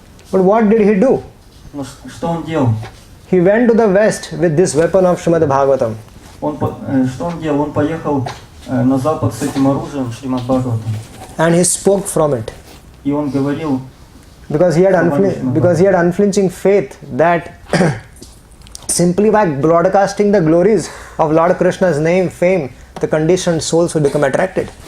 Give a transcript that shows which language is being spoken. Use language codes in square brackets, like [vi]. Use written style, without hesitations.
[en] But what did he do? [ru] Но что он делал? [en] He went to the west with this weapon of Srimad Bhagavatam. [ru] Что он делал? Он поехал на запад с этим оружием Шримад Бхагаватам. [en] And he spoke from it. [ru] И он говорил, [en] because he had unflinching faith that simply by broadcasting the glories of Lord Krishna's name, fame, the conditioned souls will become attracted.